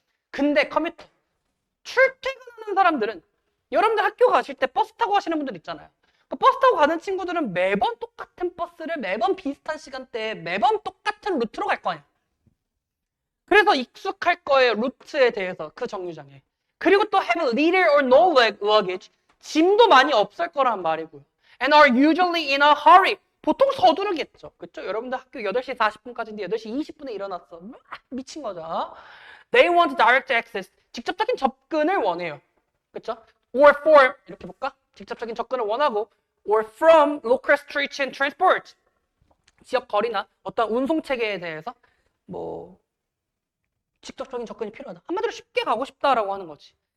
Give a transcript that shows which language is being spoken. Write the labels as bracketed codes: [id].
[ko] 근데 커뮤터 출퇴근하는 사람들은 여러분들 학교 가실 때 버스 타고 가시는 분들 있잖아요. 버스 타고 가는 친구들은 매번 똑같은 버스를 매번 비슷한 시간대에 매번 똑같은 루트로 갈 거 아니야. 그래서 익숙할 거예요. 루트에 대해서 그 정류장에. 그리고 또 [en] have little or no luggage. [ko] 짐도 많이 없을 거란 말이고요. [en] And are usually in a hurry. [ko] 보통 서두르겠죠. 그렇죠? 여러분들 학교 8시 40분까지인데 8시 20분에 일어났어. 미친 거죠. [en] They want direct access. [ko] 직접적인 접근을 원해요. 그렇죠? [en] Or for [ko] 이렇게 볼까? 직접적인 접근을 원하고 [en] or from local streets and transport. [ko] 지역 거리나 어떤 운송 체계에 대해서 뭐 직접적인 접근이 필요하다. 한마디로 쉽게 가고 싶다라고 하는 거지.